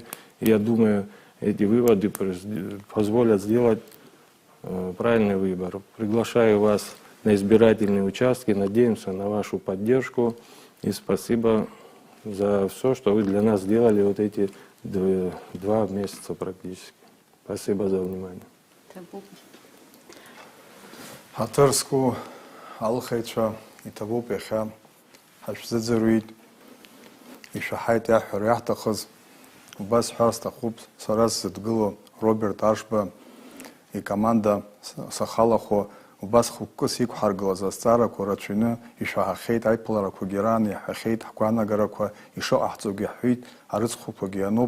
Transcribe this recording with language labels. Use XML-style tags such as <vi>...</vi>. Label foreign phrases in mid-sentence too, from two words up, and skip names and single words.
<ru>И я думаю, эти выводы позволят сделать правильный выбор. Приглашаю вас на избирательные участки, надеемся на вашу поддержку. И спасибо за все, что вы для нас сделали вот эти 2 месяца практически. Спасибо за внимание.</ru> <ab>Ҳаҭырску алхеицәа иҭабуп иахьа ҳашәзыӡырҩит, ишәаҳаит иаҳҳәара иаҳҭахыз. Убас ҳәар сҭахуп сара сзыдгыло Роберт Ашба икоманда сахалахо, убас хықәкыс иқәҳаргылаз азҵаарақәа рацәаҩны ишәаҳахьеит, аиԥыларақәагьы раан иаҳәахьеит, ҳгәаанагарақәа ишыҟаҳҵогьы ҳҳәит, арыцхәқәагьы ануп.</ab>